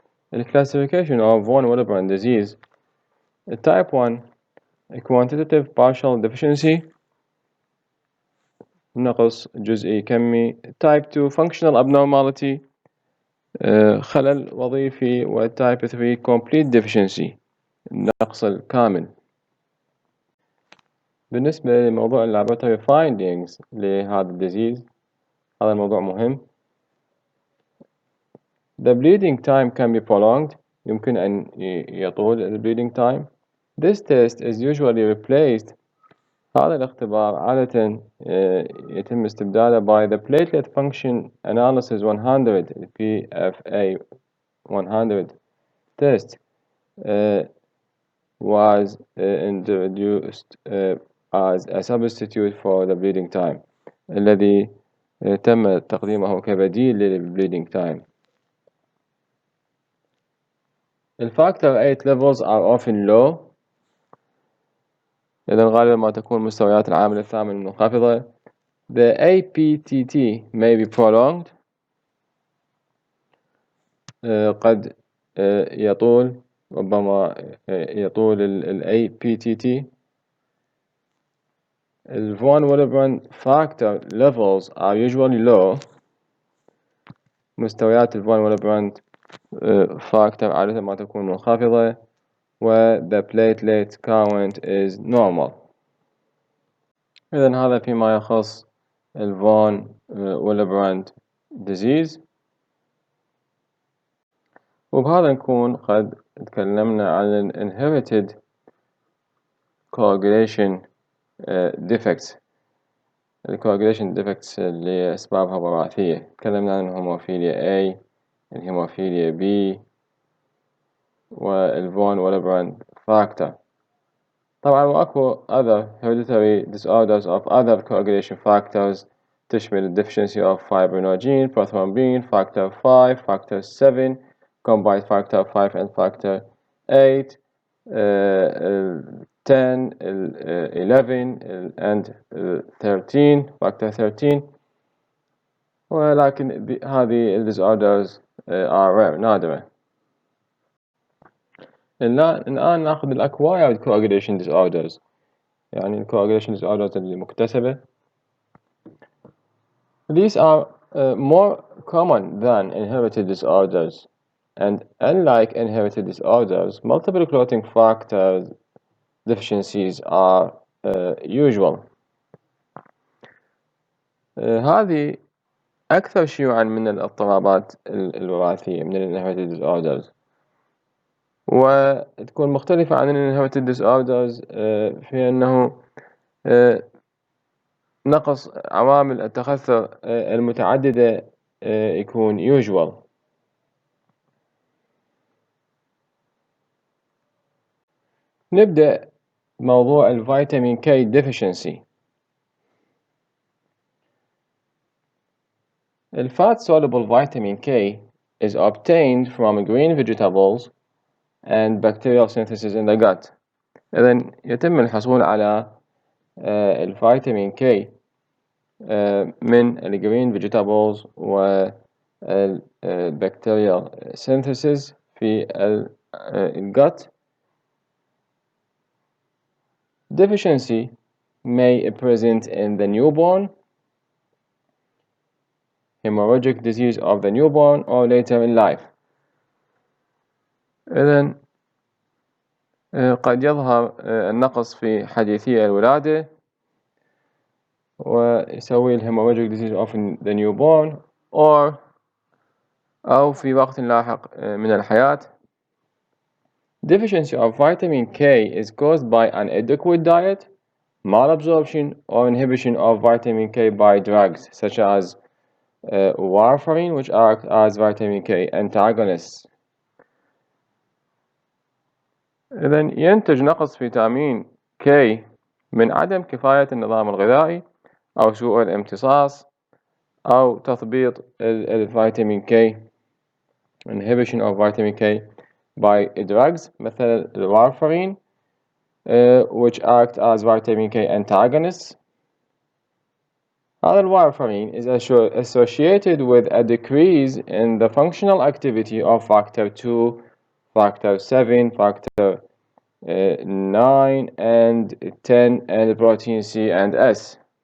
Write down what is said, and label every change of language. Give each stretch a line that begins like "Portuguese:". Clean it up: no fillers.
English: The classification of von Willebrand disease: type 1 quantitative partial deficiency
Arabic: نقص جزئي كمي.
English: type 2 functional abnormality
Arabic: خلل وظيفي.
English: و type 3 complete deficiency
Arabic: النقص الكامل. بالنسبة لموضوع
English: laboratory findings
Arabic: لهذا الديزيز، هذا الموضوع مهم.
English: The bleeding time can be prolonged،
Arabic: يمكن أن يطول ال
English: bleeding time. This test is usually replaced،
Arabic: هذا الاختبار عادة يتم استبداله
English: by the platelet function analysis 100 PFA 100 test was introduced as a substitute for the bleeding time،
Arabic: الذي تم تقديمه كبديل للبليدنج تايم. الفاكتور 8
English: levels are often low،
Arabic: إذن غالبا ما تكون مستويات العامل الثامن منخفضة.
English: The APTT may be prolonged،
Arabic: قد يطول، ربما يطول ال
English: APTT. The von Willebrand factor levels are usually low،
Arabic: مستويات الفون ويلبراند
English: factor
Arabic: عادة ما تكون منخفضة.
English: و the platelet count is normal.
Arabic: إذن هذا فيما يخص الفون ويلبراند disease. وبهذا نكون قد تكلمنا عن ال
English: inherited coagulation defects.
Arabic: ال
English: coagulation defects
Arabic: اللي أسبابها وراثية، تكلمنا عن الهيموفيليا A، الهيموفيليا B، والفون ويلبراند factor. طبعا وأكو
English: other hereditary disorders of other coagulation factors تشمل deficiency of fibrinogen, prothrombin, factor 5, factor 7, combined factor 5 and factor 8, 10, 11 and 13, factor 13.
Arabic: ولكن هذه
English: disorders are rare، نادرة.
Arabic: الآن نأخذ ال
English: acquired coagulation disorders،
Arabic: يعني ال
English: coagulation disorders
Arabic: اللي مكتسبة.
English: These are more common than inherited disorders, and unlike inherited disorders, multiple clotting factors deficiencies are usual.
Arabic: هذه أكثر شيوعا من الاضطرابات الوراثية، من ال
English: inherited disorders،
Arabic: وتكون مختلفة عن ال inherited disorders في أنه نقص عوامل التخثر المتعددة يكون usual. نبدأ موضوع الفيتامين K deficiency.
English: The fat-soluble vitamin K is obtained from green vegetables and bacterial synthesis in the gut.
Arabic: إذن يتم الحصول على الفيتامين K من
English: green vegetables
Arabic: و
English: bacterial synthesis
Arabic: في الgut.
English: Deficiency may present in the newborn, hemorrhagic disease of the newborn, or later in life.
Arabic: إذن قد يظهر النقص في حديثي الولادة ويسوي
English: hemorrhagic disease of the newborn
Arabic: أو في وقت لاحق من الحياة.
English: Deficiency of vitamin K is caused by inadequate diet, malabsorption, or inhibition of vitamin K by drugs such as warfarin, which act as vitamin K antagonists.
Arabic: إذن ينتج نقص فيتامين K من عدم كفاية النظام الغذائي أو سوء الامتصاص أو تثبيط الفيتامين K,
English: inhibition of vitamin K by drugs
Arabic: مثل الوارفرين
English: which act as vitamin K antagonists.
Arabic: هذا الوارفرين
English: is associated with a decrease in the functional activity of factor 2, factor 7, factor 9 and 10 and protein C and S.